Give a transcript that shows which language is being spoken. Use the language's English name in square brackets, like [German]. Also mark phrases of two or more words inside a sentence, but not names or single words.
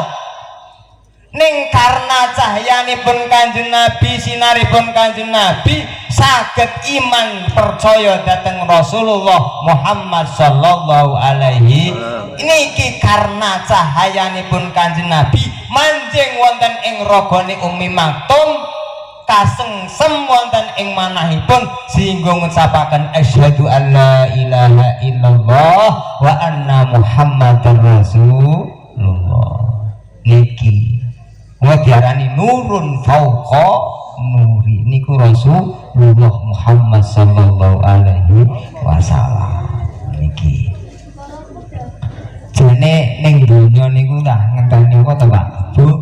[Javanese] Ning karena cahyanipun Kanjeng Nabi, sinaripun Kanjeng Nabi, saged iman percaya dhateng Rasulullah Muhammad [Arabic] صلى الله عليه. [Javanese] Niki karena cahayanipun Kanjeng Nabi manjing wonten ing ragane Ummi Maktum, kasengsem wonten ing manahipun sehingga ngucapaken [Arabic] أشهد أن لا إله إلا الله وأن محمدا رسول الله. [Javanese] Niki diarani [Arabic] نور فوق نور, [Javanese] niku Rasulullah Muhammad [Arabic] صلى الله عليه وسلم. [Javanese] Niki jane ning donya niku lah ngenteni apa to Pak Bu?